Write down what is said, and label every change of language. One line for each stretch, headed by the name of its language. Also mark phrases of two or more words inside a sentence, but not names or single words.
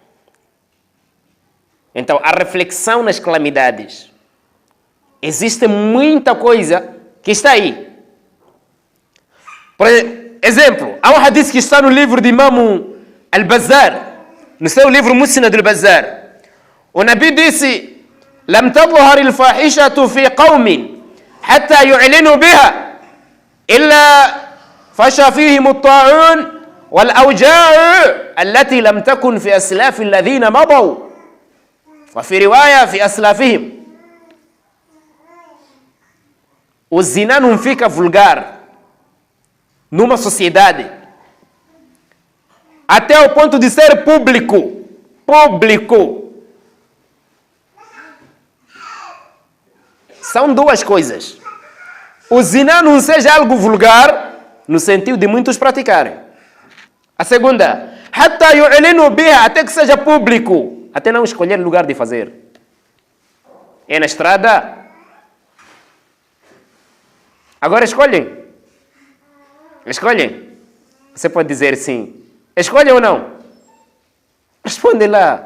Portuguese: Então, a reflexão nas calamidades. Existe muita coisa que está aí. Por exemplo, há um hadith que está no livro de Imam Al-Bazzar, no seu livro Musnad Al-Bazzar. O Nabi disse:
Arabic: لم تظهر الفاحشة في قوم حتى يعلنوا بها إلا فشى فيهم الطاعون والأوجاع التي لم تكن في أسلاف الذين مضوا وفي رواية في أسلافهم.
Portuguese: O zina não fica vulgar numa sociedade até o ponto de ser público. Público. São duas coisas. O zina não seja algo vulgar no sentido de muitos praticarem. A segunda,
Arabic: حتى يعلنوا بها,
Portuguese: até que seja público, até não escolher lugar de fazer. É na estrada. Agora escolhem. Escolhem. Você pode dizer sim. Escolhem ou não? Responde lá.